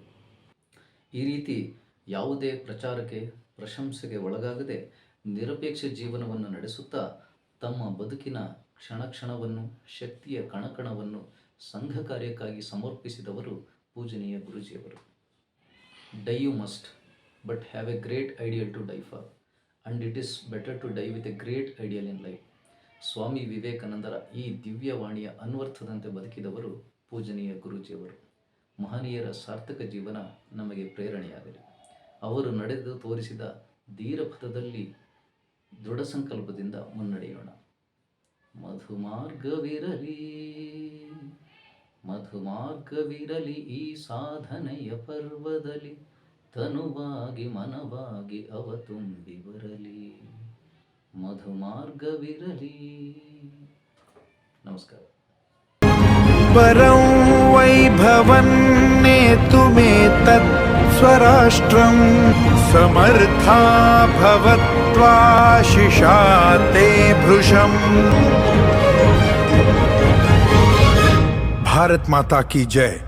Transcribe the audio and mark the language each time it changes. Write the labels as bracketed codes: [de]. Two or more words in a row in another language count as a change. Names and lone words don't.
[kn] ಈ ರೀತಿ ಯಾವುದೇ ಪ್ರಚಾರಕ್ಕೆ, ಪ್ರಶಂಸೆಗೆ ಒಳಗಾಗದೆ ನಿರಪೇಕ್ಷ ಜೀವನವನ್ನು ನಡೆಸುತ್ತಾ ತಮ್ಮ ಬದುಕಿನ ಕ್ಷಣ ಕ್ಷಣವನ್ನು, ಶಕ್ತಿಯ ಕಣಕಣವನ್ನು ಸಂಘ ಕಾರ್ಯಕ್ಕಾಗಿ ಸಮರ್ಪಿಸಿದವರು ಪೂಜನೀಯ ಗುರೂಜಿಯವರು. [en] Die you must, but have a great ideal to die for, and it is better to die with a great ideal in life. [kn] ಸ್ವಾಮಿ ವಿವೇಕಾನಂದರ ಈ ದಿವ್ಯವಾಣಿಯ ಅನ್ವರ್ಥದಂತೆ ಬದುಕಿದವರು ಪೂಜನೀಯ ಗುರೂಜಿಯವರು. ಮಹನೀಯರ ಸಾರ್ಥಕ ಜೀವನ ನಮಗೆ ಪ್ರೇರಣೆಯಾಗಲಿ. ಅವರು ನಡೆದು ತೋರಿಸಿದ ಧೀರಪಥದಲ್ಲಿ ದೃಢ ಸಂಕಲ್ಪದಿಂದ ಮುನ್ನಡೆಯೋಣ. ಮಧುಮಾರ್ಗವಿರಲಿ ಈ ಸಾಧನೆಯ ಪರ್ವದಲ್ಲಿ, ತನುವಾಗಿ ಮನವಾಗಿ ಅವ ತುಂಬಿ ಬರಲಿ. ಮಧುಮಾರ್ಗವಿರಲಿ. ನಮಸ್ಕಾರ. [sa] परं वैभवन्नेतुमेतत् स्वराष्ट्रं समर्था भवत्वाशिषा ते भृशम्. [hi] भारत माता की जय.